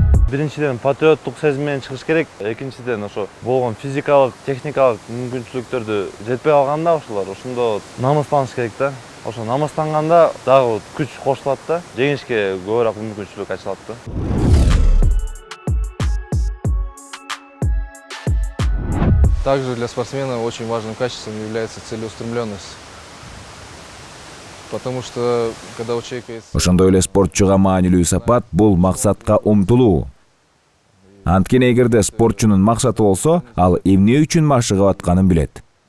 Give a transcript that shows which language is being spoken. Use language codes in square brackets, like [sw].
[ky] Биринчиден патриоттук сезим менен чыгыш керек. Экинчиден ошо болгон физикалык, техникалык мүмкүнчүлүктөрдү жетпей калганда ошондо намыстаныш керек да. Ошо намыстанганда дагы күч кошулат да, жеңишке көбүрөөк мүмкүнчүлүк ачылат да. [ru] Также для спортсмена очень важным качеством является целеустремленность. Потому что когда у человека есть... [ky] Ошондой эле спортчуга маанилүү сапат бул максатка умтулуу. Анткени эгерде спортчунун максаты болсо, ал эмне үчүн машыгып атканын билет.